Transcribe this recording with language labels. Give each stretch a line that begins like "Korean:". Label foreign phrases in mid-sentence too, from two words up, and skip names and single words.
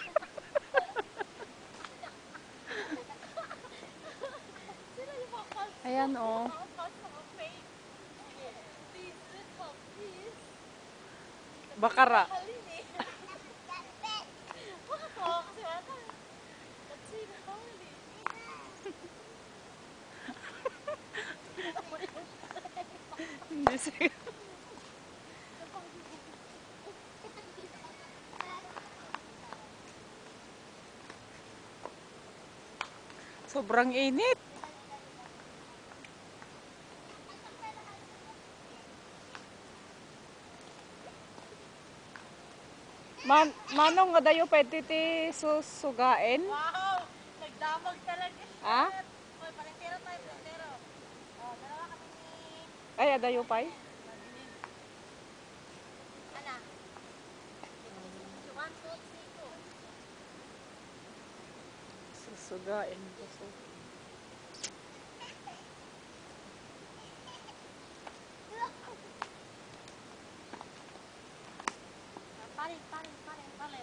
Filipino: Sila yung mga calls. Ayan, oh. Mga calls, mga fake.
English: Please, please. Bakara.
Filipino: Halin eh. Bakit po? Kasi wala tayo.
English: Let's see,
Filipino: bawal eh. Hindi siya. Sobrang init.
Iloko: Manong nga dayo pwede ti susugain?
Filipino: Wow! Nagdamag talaga siya. Ah? Hoy, palentero tayo, palentero. Oh, dalawa kami ni... Ay,
Iloko: adayo pay?
English: Ana. One, two, three, go.
Iloko: Susugain. Palim.